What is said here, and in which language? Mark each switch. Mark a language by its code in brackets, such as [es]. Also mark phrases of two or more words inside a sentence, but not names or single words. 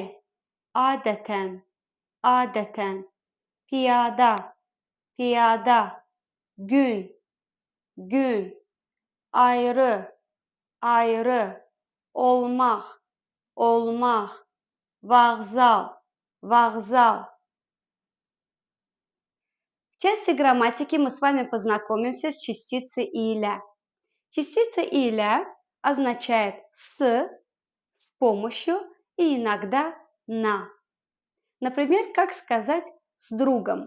[az] Adətən, adətən. Piyada, piyada. Gün, gün. Ayrı, ayrı. Olmaq, olmaq. Vağzal, [ru] вокзал. В части грамматики мы с вами познакомимся с частицей «иля». Частица «иля» означает с помощью и иногда на. Например, как сказать с другом?